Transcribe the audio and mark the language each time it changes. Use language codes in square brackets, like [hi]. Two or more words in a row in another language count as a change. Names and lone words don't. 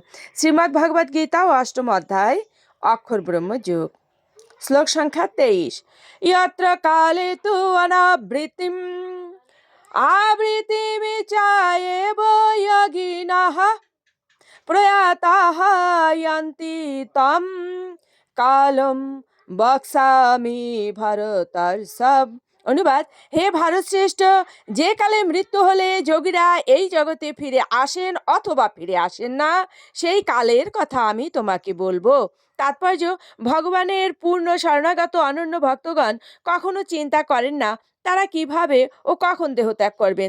[sa] श्रीमद् भगवत गीता अष्टम अध्याय अक्षर ब्रह्म योग श्लोक संख्या 23। यत्र काले तु अनावृत्तिम् आवृत्तिमिच्छायेव योगिनः प्रयाताः यन्ति तं कालम বক্সামি ভারতর্ষভ। [bn] অনুবাদ: হে ভারত শ্রেষ্ঠ, যে কালে মৃত্যু হলে যোগীরা এই জগতে ফিরে আসেন অথবা ফিরে আসেন না, সেই কালের কথা আমি তোমাকে বলবো। তাৎপর্য: ভগবানের পূর্ণ শরণাগত অনন্য ভক্তগণ কখনো চিন্তা করেন না তারা কিভাবে ও কখন দেহত্যাগ করবেন।